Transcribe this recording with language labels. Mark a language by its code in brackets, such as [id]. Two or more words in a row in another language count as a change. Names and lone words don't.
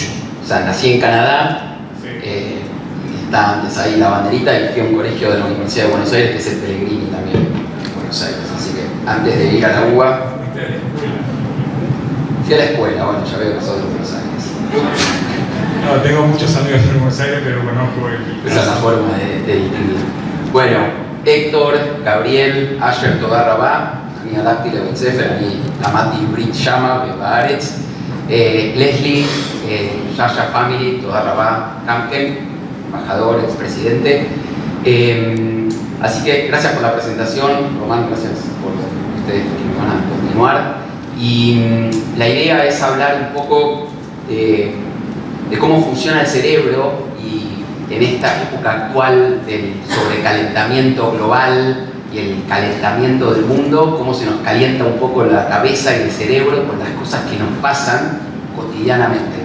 [es] O sea, nací en Canadá, está antes ahí la banderita, y fui a un colegio de la Universidad de Buenos Aires, que es el Pellegrini también, en Buenos Aires. Así que antes de ir a la UBA, fui a la escuela. Bueno, ya veo que sos de Buenos Aires. No, tengo muchos amigos en Buenos Aires, pero conozco el... Esa es la forma de distinguir. Bueno, Héctor, Gabriel, [he] Asher Todarrabá, אני הלכתי לבית ספר, אני למדתי עברית שמה ובארץ. [es] Leslie, Shasha Family, [he] תודה רבה [es] Kamken, embajador, expresidente. Así que gracias por la presentación, Román, gracias por ustedes que me van a continuar. Y la idea es hablar un poco de cómo funciona el cerebro, y en esta época actual del sobrecalentamiento global y el calentamiento del mundo, cómo se nos calienta un poco la cabeza y el cerebro con las cosas que nos pasan cotidianamente.